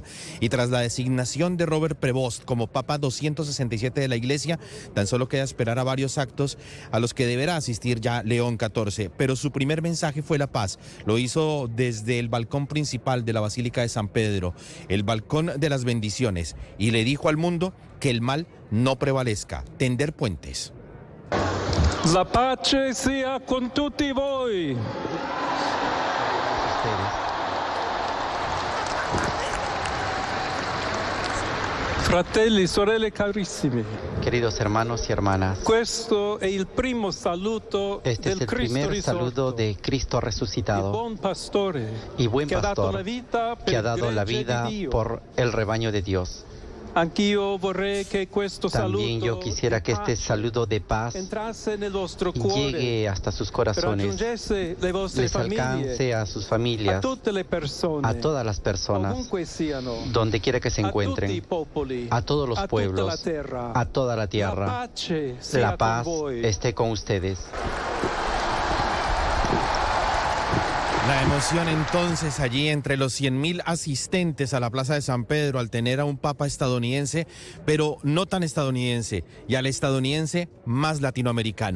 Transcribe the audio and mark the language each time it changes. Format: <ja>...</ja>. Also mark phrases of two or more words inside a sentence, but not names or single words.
<es>Y tras la designación de Robert Prevost como Papa 267 de la Iglesia, tan solo queda esperar a varios actos a los que deberá asistir ya León XIV. Pero su primer mensaje fue la paz. Lo hizo desde el balcón principal de la Basílica de San Pedro, el balcón de las bendiciones, y le dijo al mundo que el mal no prevalezca, tender puentes.</es> <it>La pace sia con tutti voi. Fratelli, sorelle carissimi.</it> <es>Queridos hermanos y hermanas,</es> <it>Questo è il primo saluto</it> <es>este es del el primer saludo de Cristo resucitado</es> <it>buon pastore,</it> <es>y buen</es> <it>che ha dato la</it> <es>pastor</es> <it>vita per</it> <es>que ha</es> <it>il</it> <es>dado la</es> <it>gregge</it> <es>vida</es> <it>di Dio.</it> <es>por el rebaño de Dios.</es> <it>Anch'io vorrei che questo</it> <es>También yo</es> <it>saluto</it> <es>quisiera que este saludo de paz</es> <it>entrasse nel vostro cuore,</it> <es>llegue hasta sus corazones,</es> <it>raggiungesse le vostre</it> <es>les</es> <it>famiglie,</it> <es>alcance a sus a familias,</es> <it>tutte le persone,</it> <es>a todas las personas,</es> <it>ovunque siano,</it> <es>donde quiera que se</es> <it>a tutti i</it> <es>encuentren,</es> <it>popoli,</it> <es>a todos los</es> <it>a tutta la</it> <es>pueblos,</es> <it>terra.</it> <es>a toda la</es> <it>La</it> <es>tierra.</es> <it>pace sia</it> <es>La</es> <it>con</it> <es>paz</es> <it>voi.</it> <es>esté con ustedes. La emoción entonces allí entre los 100.000 asistentes a la Plaza de San Pedro al tener a un papa estadounidense, pero no tan estadounidense, y al estadounidense más latinoamericano.</es>